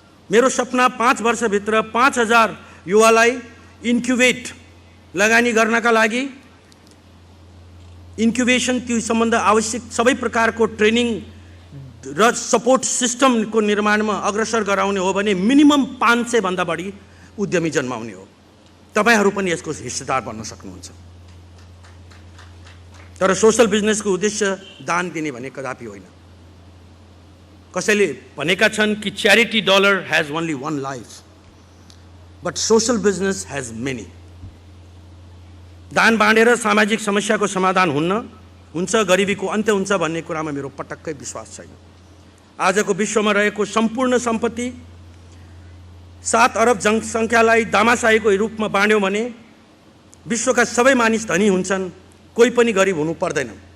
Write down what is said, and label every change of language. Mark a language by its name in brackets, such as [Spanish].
[Nepali] मेरो सपना 5 वर्षभित्र 5,000 युवालाई इन्क्युबेट लगानी गर्नका लागि इन्क्युबेसन त्यो सम्बन्ध आवश्यक सबै प्रकारको ट्रेनिङ र सपोर्ट सिस्टमको निर्माणमा अग्रसर गराउने हो भने मिनिमम 500 भन्दा बढी उद्यमी जन्माउने हो। तपाईहरु पनि यसको हिस्सेदार बन्न सक्नुहुन्छ। तर सोशल बिजनेसको उद्देश्य दान दिने भने कदापि होइन। कसैले भनेका छन् कि [English] Charity dollar has only one life but social business has many. [Nepali] दान बाँडेर सामाजिक समस्याको समाधान हुन्छ, गरिबीको अन्त्य हुन्छ भन्ने कुरामा मेरो पटक्कै विश्वास छैन। आजको विश्वमा रहेको सम्पूर्ण सम्पत्ति 7 अरब जनसङ्ख्यालाई दामासाहीको रूपमा बाँड्यौँ भने विश्वका सबै मानिस धनी हुन्छन्, कोही पनि गरिब हुनु पर्दैन।